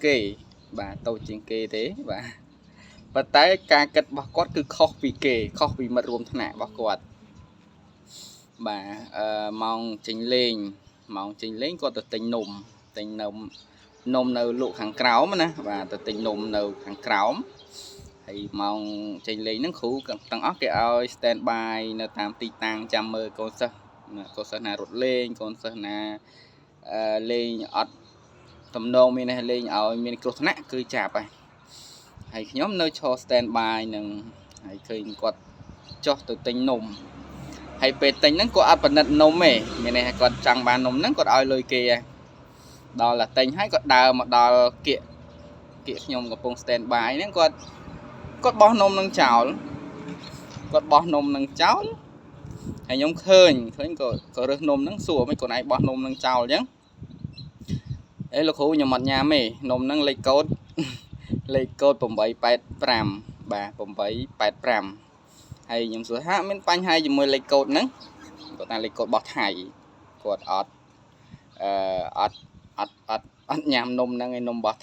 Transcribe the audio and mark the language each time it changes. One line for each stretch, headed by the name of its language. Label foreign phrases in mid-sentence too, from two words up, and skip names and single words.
Khmer: គេបាទតូចជាងគេទេបាទប៉ុន្តែការគិតរបស់គាត់គឺខុសពីគេខុសពីមិត្តរួមថ្នាក់របស់គាត់បាទម៉ោងចេញលេងគាត់ទៅទិញនំនៅល ក់ខាងក្រោមណាបាទទៅទិញនំនៅខាងក្រោមហើយម៉ោងចេញលេងហ្នឹងគ្រូទាំងអស់គេឲ្យ
English: stand by
Khmer: នៅ តាមទីតាំងចាំមើលកូនសិស្សណារត់លេងកូនសិស្សណាលេងអត់តំណងមានលេងឲ្យមានគ្រោះថ្នាក់គឺចាប់ហើយខ្ញុំនៅឈរ
English: stand by
Khmer: នឹងហើយឃើញគាត់ចុះទៅទិញនំហើយពេលទិញហ្នឹងគាត់អត់ពិនិត្យនំទេមានន័យថាគាត់ចង់បាននំហ្នឹងគាត់ឲ្យលុយគេដល់តែទិញហើយគាត់ដើរមកដល់គៀកខ្ញុំកំពុង
English: stand by
Khmer: ហ្នឹងគាត់បោះនំនឹងចោល ហើយខ្ញុំឃើញក៏រើសនំហ្នឹងសួរមិនខ្លួនឯងបោះនំនឹងចោលអញ្ចឹងលោកគ្រូខ្ញុំអត់ញ៉ាំទេនំហ្នឹងលេខកូដ885បាទ885ហើយខ្ញុំសួរថាមានបញ្ហាជាមួយលេខកូដហ្នឹងគាត់ថាលេខកូដរបស់ថៃគាត់អត់ញ៉ាំនំហ្នឹងឯនំរបស់